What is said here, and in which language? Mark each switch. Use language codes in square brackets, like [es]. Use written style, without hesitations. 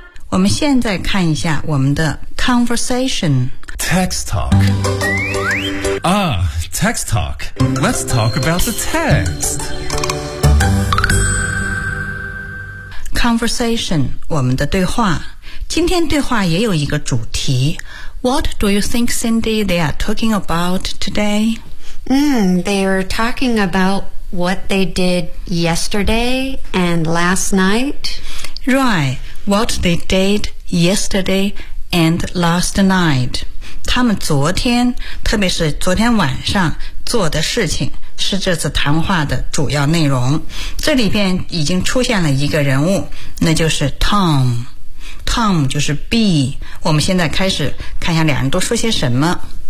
[zh] 我们现在看一下我们的 conversation [en] text talk。 Ah, text talk. Let's talk about the text. [zh] Conversation, 我们的对话。今天对话也有一个主题。 [en] What do you think, Cindy, they are talking about today? They are talking about what they did yesterday and last night. Right, what they did yesterday and last night. [zh] 他们昨天，特别是昨天晚上做的事情，是这次谈话的主要内容。这里边已经出现了一个人物，那就是 Tom。 Tom 就是 B。我们现在开始看一下两人都说些什么。